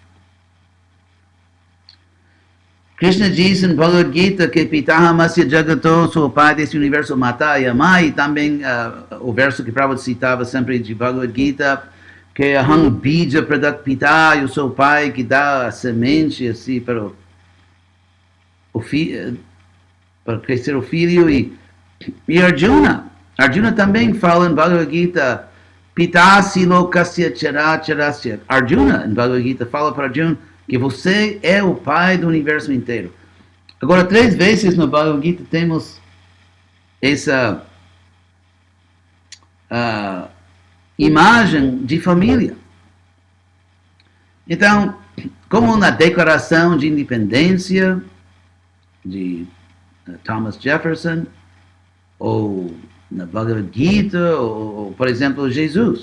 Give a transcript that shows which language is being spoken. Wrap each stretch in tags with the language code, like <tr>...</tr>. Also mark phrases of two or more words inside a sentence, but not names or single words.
<pt>Krishna diz em Bhagavad Gita que</pt> <sa>Pitaham Asya Jagato,</sa> <pt>sou o pai desse universo, Mata e Amai, e também o verso que Prabhupada citava sempre de Bhagavad Gita, que</pt> <sa>Aham Bija Pradak Pita,</sa> <pt>eu sou o pai que dá a semente assim para crescer o filho, e Arjuna também fala em Bhagavad Gita,</pt> <sa>Pitasi lokasya characharasya.</sa> <pt>Arjuna, em Bhagavad Gita, fala para Arjuna que você é o pai do universo inteiro. Agora, 3 vezes no Bhagavad Gita temos essa imagem de família. Então, como na declaração de independência de Thomas Jefferson, ou na Bhagavad Gita, ou por exemplo, Jesus.</pt>